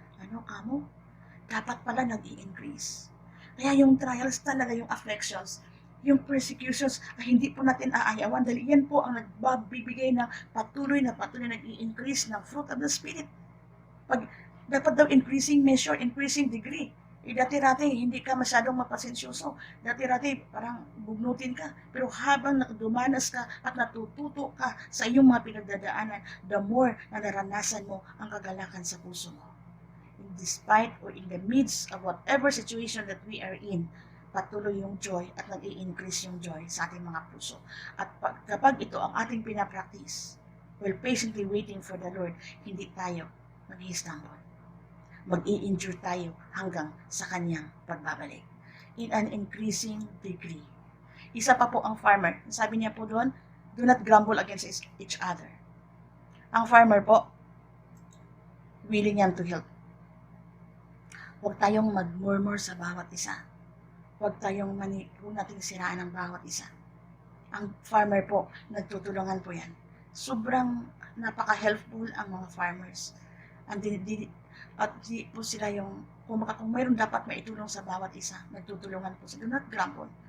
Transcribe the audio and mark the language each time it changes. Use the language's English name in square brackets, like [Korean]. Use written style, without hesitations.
[Filipino] Ano kamo? Dapat pala nag-i-increase. Kaya yung trials talaga, yung afflictions, yung persecutions, ay hindi po natin aayawan dahil yan po ang nagbibigay ng patuloy nag-i-increase ng fruit of the Spirit. Dapat daw increasing measure, increasing degree. Dati-rati, hindi ka masyadong mapasensyoso. Dati-rati, parang bugnutin ka. Pero habang dumanas ka at natututo ka sa iyong mga pinagdadaanan, the more na naranasan mo ang kagalakan sa puso mo. [English] Despite or in the midst of whatever situation that we are in, [Filipino] patuloy yung joy at nag-i-increase yung joy sa ating mga puso. At kapag ito ang ating pinapractice, [English] while patiently waiting for the Lord, [Filipino] hindi tayo mag-i-stumble. Mag-i-endure tayo hanggang sa kanyang pagbabalik. [English] In an increasing degree. [Filipino] Isa pa po ang farmer. Sabi niya po doon, [English] do not grumble against each other. [Filipino] Ang farmer po, willing yan to help. Huwag tayong mag-murmur sa bawat isa. Huwag nating siraan ang bawat isa. Ang farmer po, nagtutulungan po yan. Sobrang napaka-helpful ang mga farmers. At di po sila yung, kung mayroon dapat maitulong sa bawat isa, nagtutulungan po sila. [English] Do not grumble.